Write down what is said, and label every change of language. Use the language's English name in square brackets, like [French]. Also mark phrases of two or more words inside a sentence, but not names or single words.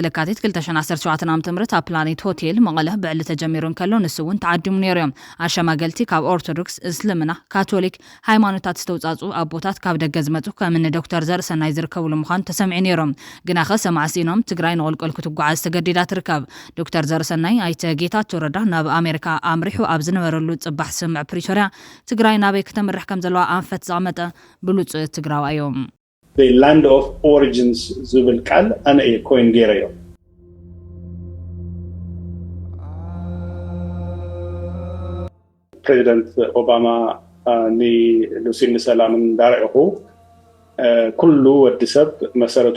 [Tigrinya] ለካቲት 2017 ዓ.ም ኣብ ፕላኔት ሆቴል መቐለ ብዕሊ ተጀሚሩን ከሎ ንሱ እውን ተዓዲሙ ነይሮም ኣሸማገልቲ ካብ ኦርቶዶክስ እስልምና ካቶሊክ ሃይማኖታት ዝተውጻጹ ኣቦታት ካብ ደገ ዝመጹ ከምኒ ዶክተር ዘርእሰናይ ዝርከብሉ ምዃኑ ተሰሚዑ ነይሮም ግና ኸ ሰማዕሲኖም ትግራይ ንቑልቁል ክትጓዓዝ ተገዲዳ ትርከብ ዶክተር ዘርእሰናይ ኣይተ ጌታቸው ረዳ ናብ ኣሜሪካ ኣምሪሑ ኣብ ዝነበረሉ ጽባሕ ስምዕ ፕሪቶሪያ ትግራይ ናበይ ክትምራሕ ከም ዘለዋ ኣንፈት ዘቐመጠ ብሉጽ ትግራዋይ እዮም [English] the land of origins [Tigrinya] ዝብል ቃል ኣነ እየ ኮይን ገይረዮ ፕሬዚደንት ኦባማ ንሉሲን ሰላምን ዳርዒኹ ኩሉ ወዲ ሰብ መሰረቱ